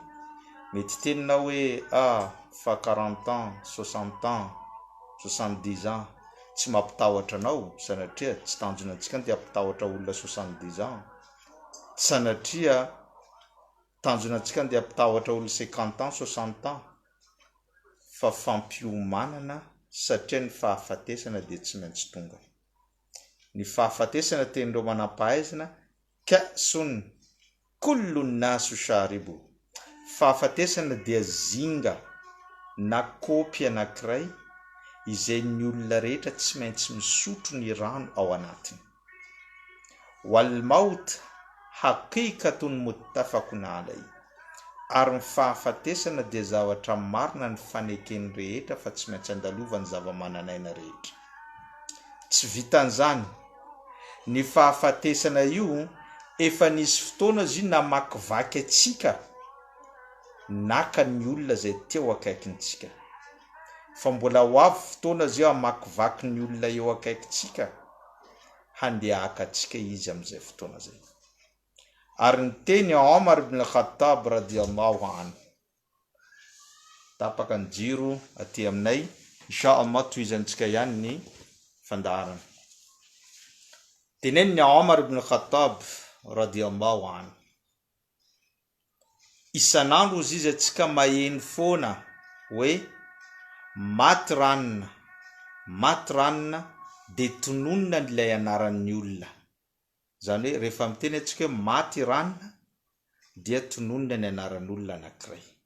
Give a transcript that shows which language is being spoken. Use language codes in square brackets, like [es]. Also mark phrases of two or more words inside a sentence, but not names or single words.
[mg] Mety teninao hoe fa 40 ans, 60 ans, 70 ans, tsy mampitahotra anao, sanatria tsy tanjona antsika dia ampitahotra olona 70 ans, sanatria tanjona antsika dia ampitahotra olona 50 ans, 60 ans, fa fampiomanana, satria ny fahafatesana dia tsy maintsy tonga. Ny fahafatesana tenindreo manam-pahaizana [ar] كأس كل الناس شاربه. [mg] Fahafatesana dia zinga na kopy anankiray izay ny olona rehetra tsy maintsy misotro ny rano ao anatiny. [ar] والموت حقيقة متفق عليه. [mg] Ary ny fahafatesana dia zavatra marina ny fanekeny rehetra fa tsy maintsy andalova ny zava-mananaina rehetra. Tsy vitan'izany, ny fahafatesana io efa nisy fotoana izy namakivaky atsika naka ny olona izay teo akaikintsika, fa mbola ho avy fotoana izy amakivaky ny olona eo akaikintsika handeha haka atsika izy amin'izay fotoana zay. Ary ny teny Omar ibn Khattab [ar] رضي الله عنه, [mg] tapaka ny jiro aty aminay, inshallah tohizantsika ihany ny fandaharana. Teneniny Omar ibn Khattab [ar] رضي الله عنه, [mg] isan'andro izy atsika maheno foana hoe maty ranona dia tononina ilay anaran'ny olona. Zany hoe rehefa miteny antsika hoe maty ranona dia tononona ny anaran'olona anankiray.